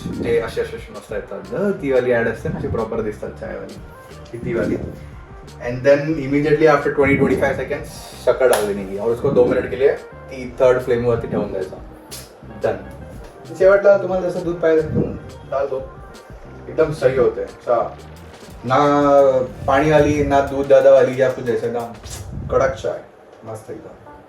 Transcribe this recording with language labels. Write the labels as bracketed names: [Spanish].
[Marathi] ते असे मस्त येतात, ती वाली ॲड असते ना, अशी प्रॉपर दिसतात चायवाली, ती वाली. [English] and then immediately after 20-25 seconds [Hindi] शक्कर डाल देने की और उसको 2 मिनट के लिए [Marathi] ती 3rd फ्लेमवरती ठेवून द्यायचा. [English] Done. [Marathi] शेवटला तुम्हाला जसं दूध पाहिजे [Hindi] डाल दो, एकदम सही होते हैं. ना पानी वाली ना दूध दादा वाली या कुछ ऐसे ना, कड़क चाय मस्त एकदम.